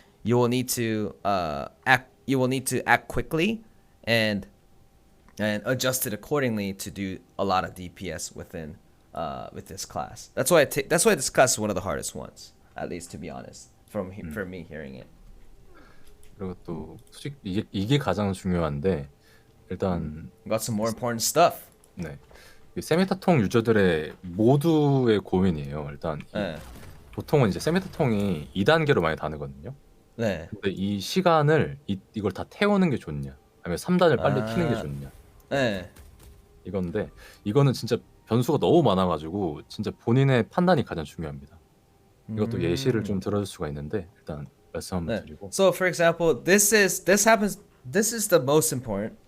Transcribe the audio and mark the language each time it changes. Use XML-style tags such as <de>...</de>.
<en>You will need to act quickly and adjust it accordingly to do a lot of DPS within with this class. That's why this class is one of the hardest ones, at least to be honest, for me hearing it.</en> <ko>그리고 또 솔직히 이게 가장 중요한데 일단</ko> <en>Got some more important stuff.</en> <ko>네. 이 세미타통 유저들의 모두의 고민이에요. 일단 네. 보통은 이제 세미타통이 2단계로 많이 다르거든요. 네. 근데 이 시간을 이걸 다 태우는 게 좋냐, 아니면 3단을 빨리 키는 게 좋냐. 네. 이건데 이거는 진짜 변수가 너무 많아가지고 진짜 본인의 판단이 가장 중요합니다. 이것도 예시를 좀 들어줄 수가 있는데 일단 말씀 한번 네. 드리고.</ko> <en>So for example, this is the most important.</en>